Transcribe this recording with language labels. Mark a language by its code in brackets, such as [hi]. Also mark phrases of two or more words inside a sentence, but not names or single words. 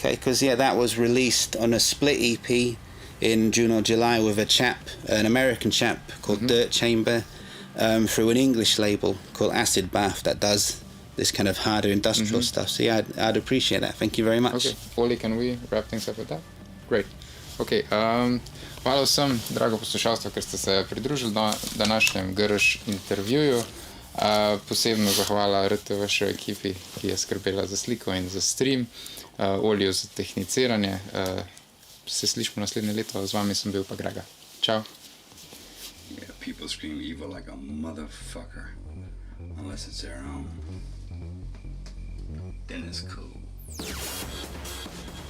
[en] Okay, because that was released on a split EP in June or July with an American chap called Dirt Chamber, through an English label called Acid Bath that does this kind of harder industrial stuff. So I'd appreciate that. Thank you very much. Okay, Oli, can we wrap things up with that? Great. [sl] Okay, hvala vsem, drago poslušalstvo, ker ste se pridružili današnjem GRŠ intervjuju. Posebno zahvala RTV ekipi, ki je skrbela za sliko in za stream, Oliju za tehniciranje. Se slišimo naslednje leto, z vami sem bil pa Grega. Čau. [en] Yeah, people scream evil like a motherfucker, unless it's their own. Then it's cool.